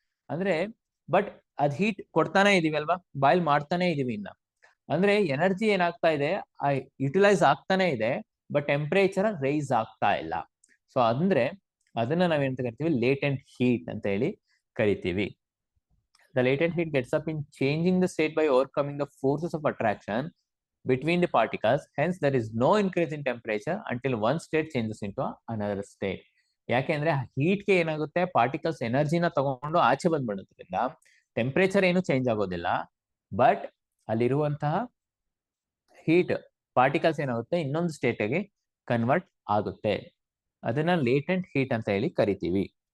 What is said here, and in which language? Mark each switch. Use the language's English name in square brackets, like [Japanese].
[Kannada] ಅಂದ್ರೆ ಬಟ್ ಅದ್ ಹೀಟ್ ಕೊಡ್ತಾನೆ ಇದೀವಿ ಅಲ್ವಾ, ಬಾಯ್ಲ್ ಮಾಡ್ತಾನೆ ಇದೀವಿ ಇನ್ನ. ಅಂದ್ರೆ ಎನರ್ಜಿ ಏನಾಗ್ತಾ ಇದೆ, ಯುಟಿಲೈಸ್ ಆಗ್ತಾನೆ ಇದೆ, ಬಟ್ ಟೆಂಪರೇಚರ್ ರೈಸ್ ಆಗ್ತಾ ಇಲ್ಲ. ಸೊ ಅಂದ್ರೆ ಅದನ್ನ ನಾವೇಂತ ಕರಿತೀವಿ, ಲೇಟೆಂಟ್ ಹೀಟ್ ಅಂತ ಹೇಳಿ ಕರಿತೀವಿ. [English] The latent heat gets up in changing the state by overcoming the forces of attraction between the particles. Hence, there is no increase in temperature until one state changes into another state. [Kannada] ಯಾಕೆಂದ್ರೆ heat ಗೆ ಏನಾಗುತ್ತೆ, particles ಎನರ್ಜಿನ ತಗೊಂಡು ಆಚೆ ಬಂದ್ಬಿಡೋದ್ರಿಂದ temperature ಏನು change ಆಗೋದಿಲ್ಲ, but ಅಲ್ಲಿರುವಂತಹ heat particles ಏನಾಗುತ್ತೆ, ಇನ್ನೊಂದು ಸ್ಟೇಟ್ ಗೆ ಕನ್ವರ್ಟ್ ಆಗುತ್ತೆ. ಅದನ್ನ ಲೇಟೆಂಟ್ ಹೀಟ್ ಅಂತ ಹೇಳಿ ಕರಿತೀವಿ.